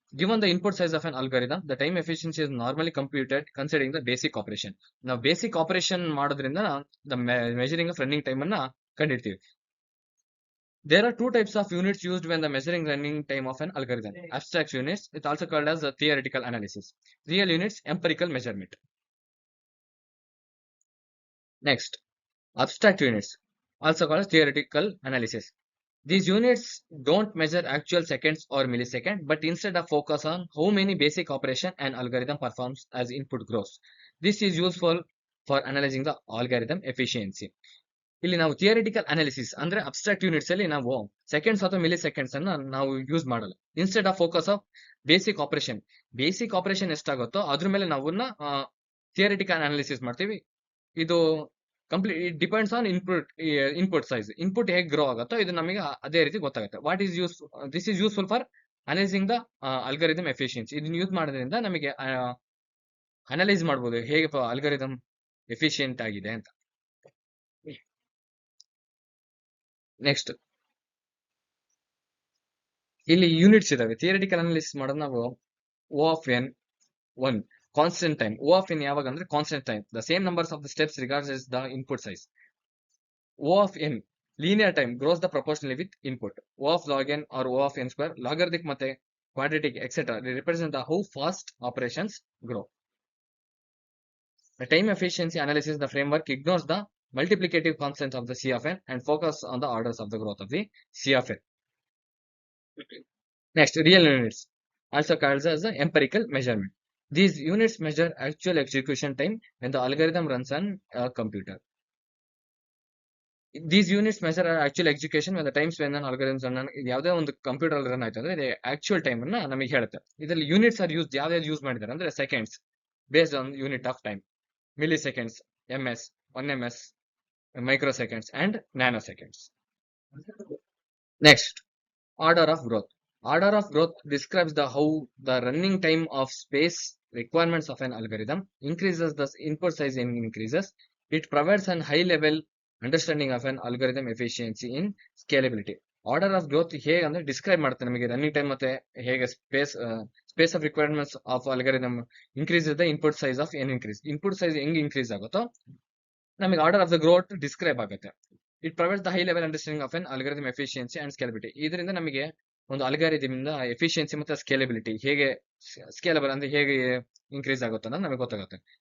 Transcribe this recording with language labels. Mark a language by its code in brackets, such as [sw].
[en] Given the input size of an algorithm, the time efficiency is normally computed considering the basic operation. [kn] ನಾವು basic operation ಮಾಡೋದ್ರಿಂದ [en] the measuring of running time [kn] ಅನ್ನ ಕಂಡಿಡ್ತೀವಿ. [en] There are two types of units used when the measuring running time of an algorithm. Abstract units, it's also called as a theoretical analysis. Real units, empirical measurement. Next, abstract units, also called as theoretical analysis. These units don't measure actual seconds or milliseconds, but instead of focus on how many basic operation an algorithm performs as input grows. This is useful for analyzing the algorithm efficiency. [kn] ಇಲ್ಲಿ ನಾವು theoretical analysis ಅಂದ್ರೆ abstract units ಅಲ್ಲಿ ನಾವು seconds ಅಥವಾ milli seconds ಅನ್ನ ನಾವು use ಮಾಡಲ್ಲ. Instead of focus of basic operation ಎಷ್ಟಾಗುತ್ತೋ ಅದ್ರ ಮೇಲೆ ನಾವು ಥಿಯರಿಟಿಕಲ್ ಅನಾಲಿಸಿಸ್ ಮಾಡ್ತೀವಿ. [en] ಇದು complete it depends on input size. [kn] Input ಹೇಗೆ ಗ್ರೋ ಆಗುತ್ತೋ ಇದು ನಮಗೆ ಅದೇ ರೀತಿ ಗೊತ್ತಾಗುತ್ತೆ. [en] This is useful for analysing the algorithm efficiency. [kn] ಇದನ್ನ ಯೂಸ್ ಮಾಡೋದ್ರಿಂದ ನಮಗೆ ಅನಲೈಸ್ ಮಾಡ್ಬೋದು ಹೇಗೆ ಅಲ್ಗಾರಿದಮ್ ಎಫಿಷಿಯಂಟ್ ಆಗಿದೆ ಅಂತ. ನೆಕ್ಸ್ಟ್ ಇಲ್ಲಿ ಯೂನಿಟ್ಸ್ ಇದಾವೆ. ಥಿಯರಿಟಿಕಲ್ ಅನಾಲಿಸಿಸ್ ಮಾಡೋದು ನಾವು O of n 1 constant time. [en] O of n ಯಾವಾಗ ಅಂದ್ರೆ constant time, the same numbers of the steps regards the input size. O of n linear time grows the proportionally with input. O of log n or O of n square logarithmic ಮತ್ತೆ quadratic etcetera represent the how fast operations grow. The time efficiency analysis, the framework ignores the multiplicative constants of the C of n and focus on the orders of the growth of the C of n. Next, real units, also called as the empirical measurement. These units measure actual execution time when the algorithm runs on a computer. These units measure actual execution when the times when an algorithm run on [kn] ಯಾವುದೇ ಒಂದು computer ಅಲ್ಲಿ run ಆಯ್ತು ಅಂದ್ರೆ ಇದು actual time ಅನ್ನ ನಮಗೆ ಹೇಳುತ್ತೆ. [en] ಇದರಲ್ಲಿ units are use ಯಾವ್ಯಾವ್ದು use ಮಾಡಿದ್ದಾರೆ ಅಂದ್ರೆ seconds based on unit of time, milliseconds, ms, 1 ms, microseconds and nanoseconds. Next, order of growth. Order of growth describes how the running time of space requirements of an algorithm increases, thus input size increases. It provides a high level understanding of an algorithm efficiency in scalability. [kn] Order of growth ಹೇಗೆ ಅಂದ್ರೆ describe ಮಾಡುತ್ತೆ ನಮಗೆ running time ಮತ್ತೆ ಹೇಗೆ space of requirements of algorithm increase the input size of ಏನ್ increase. Input size ಹೆಂಗ್ increase ಆಗುತ್ತೋ ನಮಗೆ order of the growth describe ಆಗುತ್ತೆ. [en] It provides the high level understanding of an algorithm efficiency and scalability. [kn] ಇದರಿಂದ ನಮಗೆ ಒಂದು algorithm ಇಂದ efficiency ಮತ್ತೆ ಸ್ಕೇಲಬಿಲಿಟಿ ಹೇಗೆ ಸ್ಕೇಲಬಲ್ ಅಂದ್ರೆ ಹೇಗೆ ಇನ್ಕ್ರೀಸ್ ಆಗುತ್ತೆ ಅನ್ನೋದು ನಮಗೆ ಗೊತ್ತಾಗುತ್ತೆ.